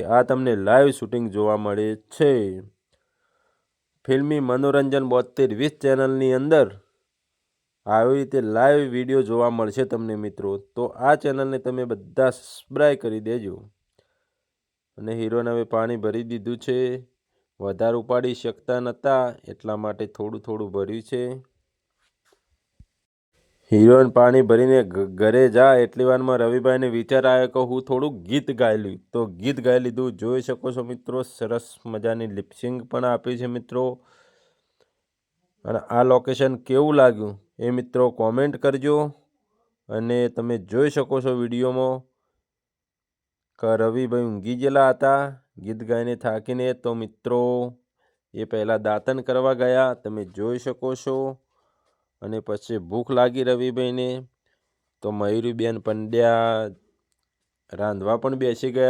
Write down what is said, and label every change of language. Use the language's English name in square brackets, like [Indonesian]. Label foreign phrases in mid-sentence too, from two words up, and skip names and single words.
[Gujarati] આ તમને [English] live shooting [Gujarati] જોવા મળે છે ફિલ્મી મનોરંજન 7220 ચેનલની અંદર આવી રીતે [English] live video [Gujarati] જોવા મળશે તમને મિત્રો। તો આ ચેનલને તમે બધા સબસ્ક્રાઇબ કરી દેજો। અને હીરોને હવે પાણી ભરી દીધું છે। વધારે ઉપાડી શકતા નહોતા એટલા માટે થોડું થોડું ભર્યું છે। હીરોઇન પાણી ભરીને ઘરે જા એટલી વારમાં રવિભાઈને વિચાર આવ્યો કે હું થોડું ગીત ગાઈ લઉં। તો ગીત ગાઈ લીધું। જોઈ શકો છો મિત્રો સરસ મજાની લિપસિંગ પણ આપી છે મિત્રો। અને આ લોકેશન કેવું લાગ્યું એ મિત્રો કૉમેન્ટ કરજો। અને તમે જોઈ શકો છો વિડિયોમાં કે રવિભાઈ ઊંઘી ગેલા હતા ગીત ગાઈને થાકીને। તો મિત્રો એ પહેલા દાતણ કરવા ગયા તમે જોઈ શકો છો। અને પછી ભૂખ લાગી રવિભાઈને તો મયૂરીબેન પંડ્યા રાંધવા પણ બેસી ગયા।